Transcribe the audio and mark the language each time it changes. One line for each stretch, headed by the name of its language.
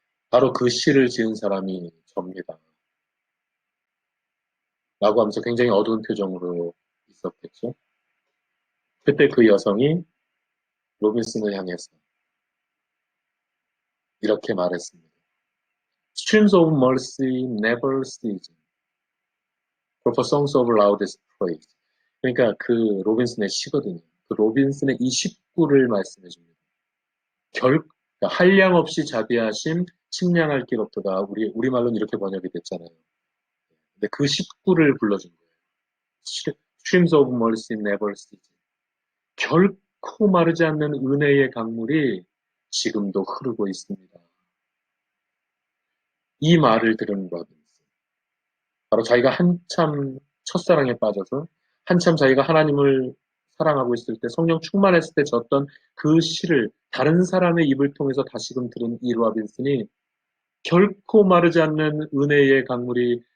Korean: 바로 그 시를 지은 사람이 접니다. 라고 하면서 굉장히 어두운 표정으로 있었겠죠. 그때 그 여성이 로빈슨을 향해서 이렇게 말했습니다.
English: Streams of mercy never cease. For songs of loudest praise.
Korean: 그러니까 그 로빈슨의 시거든요. 그 로빈슨의 이 식구를 말씀해 줍니다. 그러니까 한량없이 자비하심, 측량할 길 없도다. 우리말로는 이렇게 번역이 됐잖아요. 근데 그 식구를 불러준 거예요.
English: Streams of mercy never cease.
Korean: 결코 마르지 않는 은혜의 강물이 지금도 흐르고 있습니다. 이 말을 들은 로빈슨. 바로 자기가 한참 첫사랑에 빠져서 한참 자기가 하나님을 사랑하고 있을 때 성령 충만했을 때 졌던 그 시를 다른 사람의 입을 통해서 다시금 들은 이 로빈슨이 결코 마르지 않는 은혜의 강물이